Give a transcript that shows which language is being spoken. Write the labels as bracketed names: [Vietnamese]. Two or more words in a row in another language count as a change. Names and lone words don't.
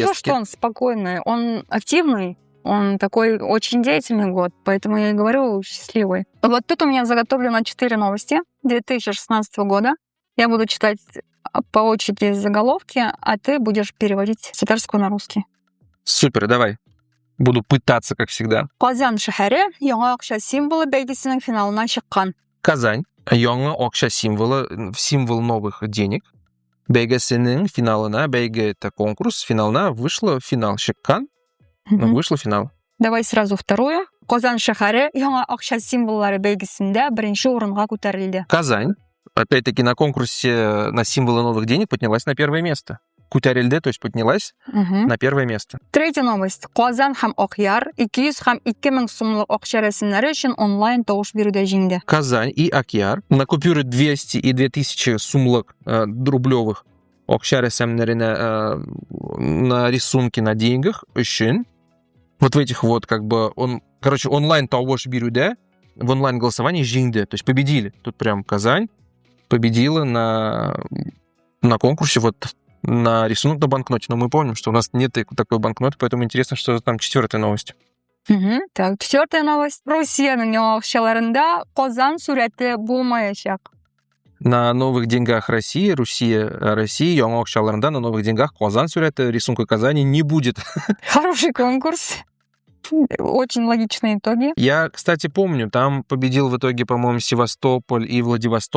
[Russian] скажу, что он спокойный, он активный. Он такой очень деятельный год, поэтому я и говорю счастливый. Вот тут у меня заготовлено 4 новости 2016 года. Я буду читать по очереди заголовки, а ты будешь переводить с татарского на русский. Супер, давай. Буду пытаться, как всегда. [Tatar] Казан шәһәре яңа акча символы бәйгесенең финалына чыккан. Казань. Яңа акча символы, [Russian] символ новых денег. [Tatar] Бәйгесенең финалына, бәйге [Russian] это конкурс, [Tatar] финалына [Russian] вышла финал. [Tatar] Чыккан, [Russian] вышла финал. Давай сразу вторую. [Tatar] Казан шәһәре яңа акча символлары бәйгесендә беренче урынга күтәрелде. [Russian] Казань, опять-таки, на конкурсе на символы новых денег поднялась на первое место. Кутярельде, то есть поднялась на первое место. Третья новость. [Tatar] Казан һәм Акъяр 200 һәм 2000 сумлык акча рәсемнәре өчен онлайн тавыш бирүдә җиңде. [Russian] Казань и Акъяр на купюры 200 и 2000 сумлык рублевых [Tatar] акча рәсемнәренә [Russian] на рисунки на деньгах өчен вот в этих вот [Tatar] онлайн тавыш бирүдә [Russian] в онлайн голосовании җиңде, то есть победили. Тут прям Казань победила на конкурсе вот на рисунок на банкноте. Но мы помним, что у нас нет такой банкноты, поэтому интересно, что там четвертая новость. Так, четвертая новость. [Tatar] Россиянең яңа акчаларында Казан сурәте булмаячак. [Russian] На новых деньгах России [Tatar] яңа акчаларында [Russian] на новых деньгах [Tatar] Казан сурәте [Russian] рисунка Казани не будет. Хороший конкурс. Очень логичные итоги. Я, кстати, помню, там победил в итоге, по-моему, Севастополь и Владивосток.